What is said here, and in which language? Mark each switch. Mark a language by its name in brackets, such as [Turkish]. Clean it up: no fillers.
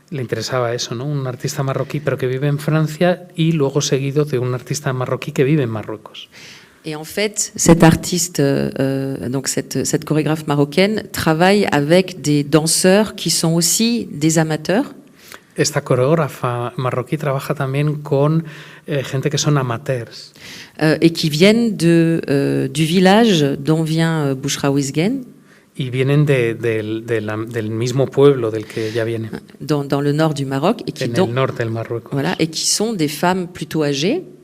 [Spanish] Le interesaba eso, ¿no? Un artista marroquí pero que vive en Francia y luego seguido de un artista marroquí que vive en Marruecos. [French] Et en fait, cet artiste, donc cette chorégraphe marocaine, travaille avec des danseurs qui sont aussi des amateurs. [Spanish] Esta coreógrafa marroquí trabaja también con gente que son amateurs. [French] Et qui viennent du village dont vient Bouchra Ouzguene. [Spanish] Y vienen del mismo pueblo del que ella viene. [French] Dans le nord du Maroc. Et qui [Spanish] en el norte del Marruecos. [French] Voilà, et qui sont des femmes plutôt âgées.